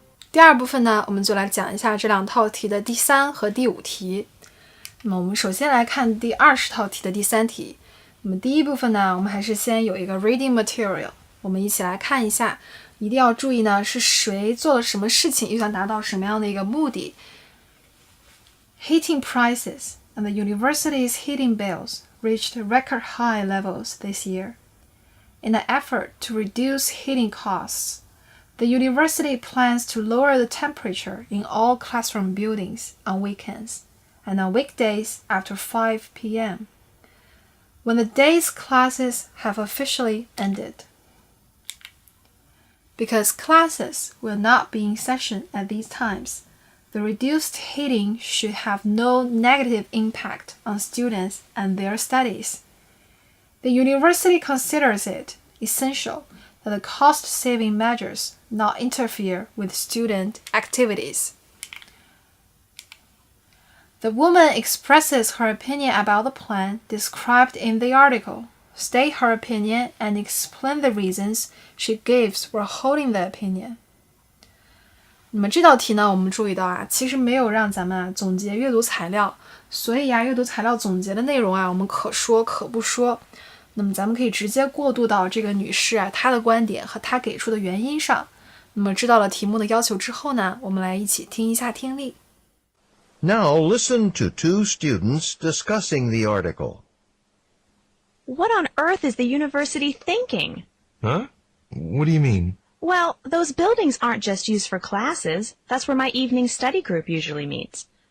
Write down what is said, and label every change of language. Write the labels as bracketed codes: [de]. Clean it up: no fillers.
[zh] 第二部分呢，我们就来讲一下这两套题的第3和第5题。那么我们首先来看第20套题的第3题。那么第一部分呢，我们还是先有一个 reading material， 我们一起来看一下。一定要注意呢，是谁做了什么事情，又想达到什么样的一个目的。 [en] Heating prices and the university's heating bills reached record high levels this year. In an effort to reduce heating costs,The university plans to lower the temperature in all classroom buildings on weekends and on weekdays after 5 p.m. when the day's classes have officially ended. Because classes will not be in session at these times, the reduced heating should have no negative impact on students and their studies. The university considers it essential that the cost-saving measures not interfere with student activities. The woman expresses her opinion about the plan described in the article, state her opinion, and explain the reasons she gives for holding the opinion. [zh] 那么这道题呢，我们注意到啊，其实没有让咱们总结阅读材料，所以阅读材料总结的内容我们可说可不说。那么咱们可以直接过渡到这个女士她的观点和她给出的原因上。那么知道了题目的要求之后呢，我们来一起听一下听力。 [en] Now listen to two students discussing the article. What on earth is the university thinking? Huh? What do you mean? Well, those buildings aren't just used for classes. That's where my evening study group usually meets.